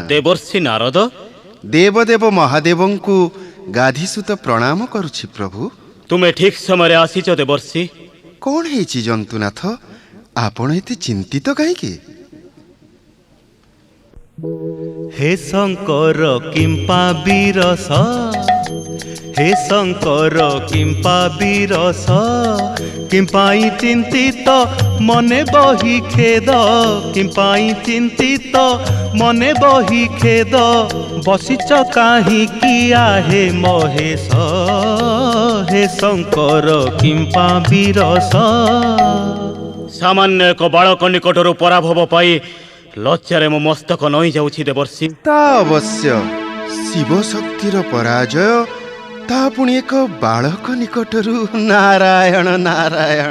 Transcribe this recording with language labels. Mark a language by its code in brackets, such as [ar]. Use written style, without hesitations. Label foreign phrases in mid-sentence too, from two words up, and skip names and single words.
[or] ଦେବର୍ଷି ନାରଦ, ଦେବଦେବ ମହାଦେବଙ୍କୁ ଗାଧିସୁତ ପ୍ରଣାମ କରୁଛି ପ୍ରଭୁ। ତୁମେ ଠିକ୍ ସମୟରେ ଆସିଛ ଦେବର୍ଷି। କ'ଣ ହେଇଛି ଜନ୍ତୁନାଥ, ଆପଣ ଏତେ ଚିନ୍ତିତ କାହିଁକି? ହେ ଶଙ୍କର କିମ୍ପା ବିରସ। ହେ ଶଙ୍କର କିମ୍ପା ବିରସ। କିମ୍ପାଇ ଚିନ୍ତିତ ମନେ ବହି ଖେଦ। କିମ୍ପାଇ ଚିନ୍ତିତ ମନେ ବହି ଖେଦ। ବସିଚ କାହି କିଆ ହେ ମହେଶ। ହେ ଶଙ୍କର କିମ୍ପା ବିରସ। ସାମାନ୍ୟ ଏକ ବାଳକ ନିକଟରୁ ପରାଭବ ପାଇ ଲଜ୍ଜାରେ ମୋ ମସ୍ତକ ନଇଁ ଯାଉଛି ଦେବର୍ଷି। ତା ଅବଶ୍ୟ ଶିବ ଶକ୍ତିର ପରାଜୟ, ତା ପୁଣି ଏକ ବାଳକ ନିକଟରୁ। ନାରାୟଣ ନାରାୟଣ।